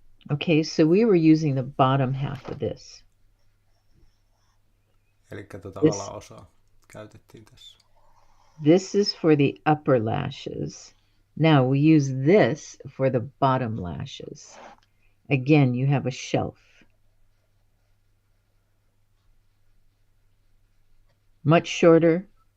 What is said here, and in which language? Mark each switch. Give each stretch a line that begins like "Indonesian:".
English: Okay, so we were using the bottom half of this.
Finnish: Eli alaosaa käytettiin tässä.
English: This is for the upper lashes. Now we use this for the bottom lashes. Again, you have a shelf. Much shorter.